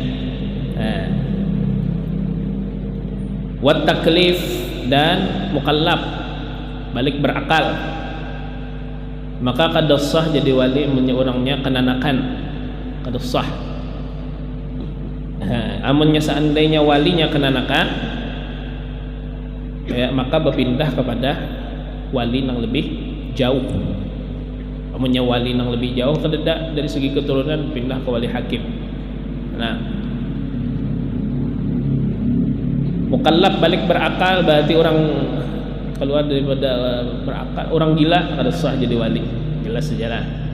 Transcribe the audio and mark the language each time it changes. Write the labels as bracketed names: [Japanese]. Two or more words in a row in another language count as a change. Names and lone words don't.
[Banjar] Wat taklif, dan mukallaf, balik berakal, maka kada sah jadi wali orangnya kenanakan, kada sah. Amunnya seandainya walinya kenanakan, ya, maka berpindah kepada wali yang lebih jauh. Amunnya wali yang lebih jauh kededak dari segi keturunan, pindah ke wali hakim. Nah, mukallaf balik berakal berarti orang keluar daripada berakal, orang gila kada sah jadi wali, jelas sejarah.